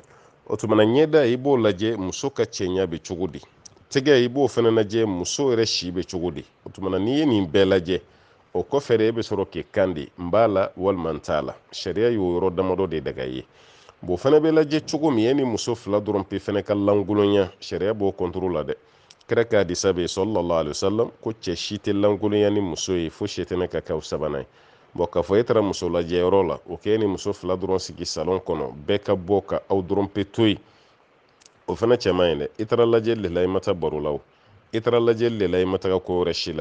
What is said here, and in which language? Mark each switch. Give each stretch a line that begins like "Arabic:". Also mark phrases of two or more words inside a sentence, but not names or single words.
Bambara: O tumana ɲɛda i b'o lajɛ muso ka cɛɲa bɛ cogo di, tɛgɛ i b'o fana lajɛ muso yɛrɛ si bɛ cogo di. O tumana n'i ye nin bɛɛ lajɛ, o kɔfɛ de e bɛ sɔrɔ k'i kan di n b'a la walima n t'a la. Sariya y'o yɔrɔ damadɔ de daga i ye. O fana bɛ lajɛ cogo min, e ni muso fila dɔrɔn pe fana ka lankolonya, sariya b'o contrôle la dɛ. Kira ka hadisa bɛ yen
Arabic: صلى الله عليه وسلم
Bambara: ko cɛ si tɛ lankolonya ni muso ye fo sitana ka kɛ o sabanan ye. K'a fɔ e taara muso lajɛyɔrɔ la, o k'e ni muso fila dɔrɔn sigi salon kɔnɔ, bɛɛ ka bɔ ka aw dɔrɔn pe to yen, o fana cɛ man ɲi dɛ. I taara lajɛli de la i ma taa baro la o, i taara lajɛli de la i ma taga ko wɛrɛ si la.